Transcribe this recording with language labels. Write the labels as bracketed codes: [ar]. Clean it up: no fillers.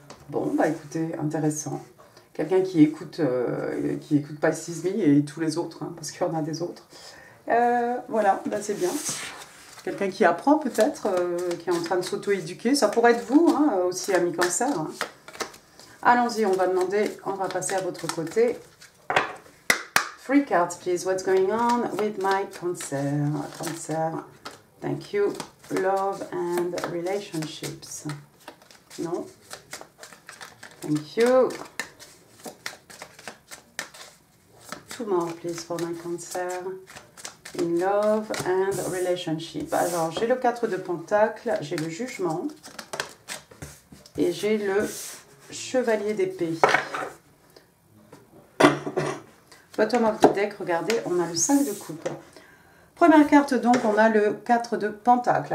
[fr] Bon, bah écoutez, intéressant. Quelqu'un qui écoute Pisces Me et tous les autres, hein, parce qu'il y en a des autres. Voilà, bah c'est bien. Quelqu'un qui apprend peut-être, qui est en train de s'auto-éduquer. Ça pourrait être vous, hein, aussi, ami cancer. Hein. Allons-y, on va passer à votre côté. [en] 3 cards, please. What's going on with my cancer? Cancer, thank you. Love and relationships. Non. Thank you. 2 more, please, for my cancer. In love and relationship. [fr] Alors, j'ai le 4 de Pentacle, j'ai le jugement et j'ai le chevalier d'épée. [en] Bottom of the deck, [fr] regardez, on a le 5 de coupe. Première carte, donc, on a le 4 de Pentacle.